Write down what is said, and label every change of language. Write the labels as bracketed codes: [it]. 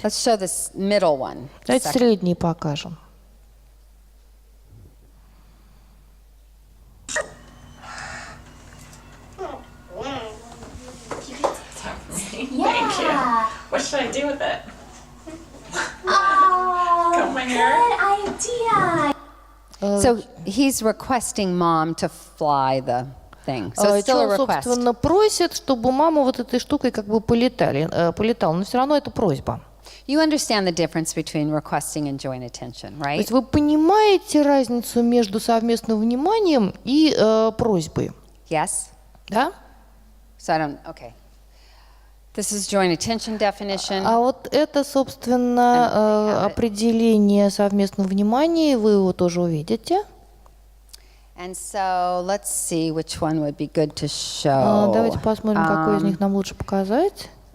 [en] let's show this middle one. [ru] Давайте [en] Second. [ru] средний покажем. [en] Thank you. What should I do with it? Comb my hair? Good idea. So he's requesting mom to fly the thing. So it's still a [ru] Человек, [en] request. [ru] собственно, просит, чтобы мама вот этой штукой как бы полетала, но все равно это просьба. [en] You understand the difference between requesting and joint attention, [ru] То [en] right? [ru] есть вы понимаете разницу между совместным вниманием и просьбой, [en] Yes? [ru] да? [en] So I don't, okay. This is joint attention definition. [ru] А вот это, собственно, определение совместного внимания, вы его тоже увидите. [en] And so let's see which one would be good to show. [ru] Давайте посмотрим, какой из них нам лучше показать.